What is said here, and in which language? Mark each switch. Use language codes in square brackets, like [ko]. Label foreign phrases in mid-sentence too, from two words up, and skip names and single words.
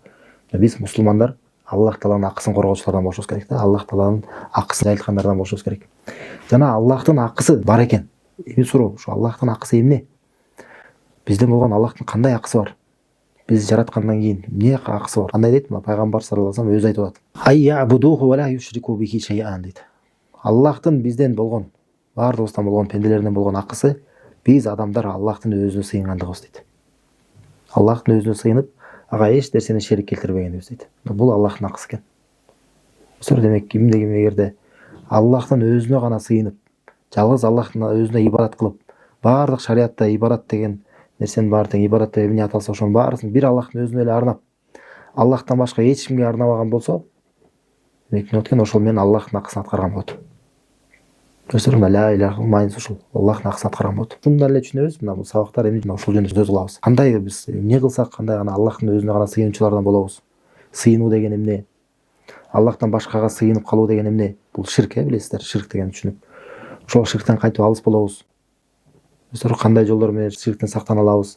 [ky] Биз мусулмандар Аллах Тааланын акысын коргоочулардан болушубуз керек да. Аллах Тааланын акысын жайылткандардан болушубуз керек. Жана Аллахтын акысы бар экен. Эми суроо, ушу Аллахтын акысы эмне? Бизден болгон Аллахтын кандай акысы бар? Биз жараткандан кийин эмне акысы бар? Кандай дейт? Мына пайгамбар [ar] صلى الله عليه [ky] өзү айтып атат. [ar] أن يعبدوه ولا يشركوا به شيئا дейт. [ky] Аллахтын бизден болгон, баардыгыбыздан болгон пенделерден болгон акысы биз адамдар Аллахтын өзүнө сыйынгандыгыбыз дейт. Аллахтын өзүнө сыйынып, ага эч нерсени шерик келтирбегенибиз дейт. Бул Аллахтын акысы экен. Ошол демек кимде ким эгерде Аллахтын өзүнө гана сыйынып, жалгыз Аллахтын өзүнө ибадат кылып, баардык шариатта ибадат деген нерсенин баары тең ибадат деп эмне аталса ошонун баарысын бир Аллахтын өзүнө эле арнап, Аллахтан башка эч кимге арнабаган болсо, демек эмне экен? Ошол менен Аллахтын акысын аткарган болот. Мына [ar] لا إله [ky] мааниси ушул. Аллахтын акысын аткарган болот. Мындан эле түшүнөбүз, мына бул сабактар эмне ушул жөнүндө сөз кылабыз. Кандай биз эмне кылсак, кандай гана Аллахтын өзүнө гана сыйынуучулардан болобуз. Сыйынуу деген эмне? Аллахтан башкага сыйынып калуу деген эмне? Бул ширк, билесиздер, ширк деген түшүнүк. Ошол ширктен кантип алыс болобуз? Кандай жолдор менен ширктен сактана алабыз?